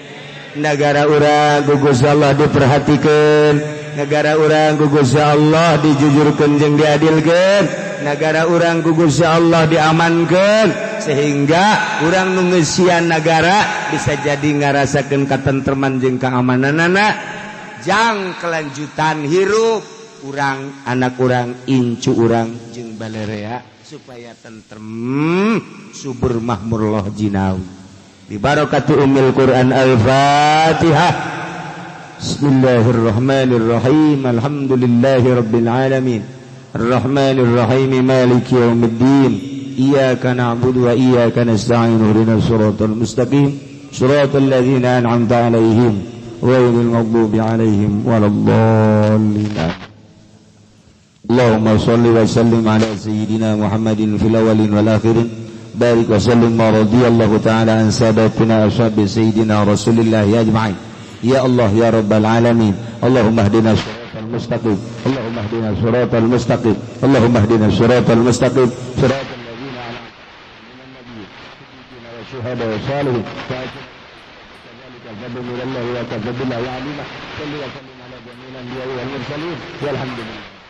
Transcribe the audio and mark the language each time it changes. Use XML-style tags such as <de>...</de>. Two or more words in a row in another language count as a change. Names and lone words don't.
<su>Negara urang ku Gusti Allah diperhatikeun, negara urang ku Gusti Allah dijujurkeun jeung diadilkeun, negara urang ku Gusti Allah diamankeun sehingga urang nu ngeusian negara bisa jadi ngarasakeun katentreman jeung kaamananana jang kelanjutan hirup urang, anak urang, incu urang jeung balarea supaya tentrem subur makmur loh jinawi.</su> <ar>ببركة أم القرآن الفاتحة. بسم الله الرحمن الرحيم. الحمد لله رب العالمين. الرحمن الرحيم مالك يوم الدين. إياك نعبد وإياك نستعين. اهدنا الصراط المستقيم. صراط الذين أنعمت عليهم غير المغضوب عليهم ولا الضالين. اللهم صل وسلم على سيدنا محمد في الأولين والآخرين. بارك وسلم ورضي الله تعالى عن ساداتنا أصحاب سيدنا رسول الله أجمعين. يا الله يا رب العالمين. اللهم اهدنا الصراط المستقيم. اللهم اهدنا الصراط المستقيم. اللهم اهدنا الصراط المستقيم. صراط الذين أنعمت عليهم من النبيين والشهداء والصالحين. كذلك الفضل من الله وكذلك يا عليمة. صل وسلم على جميع الأنبياء والمرسلين. Walhamdulillah.</ar>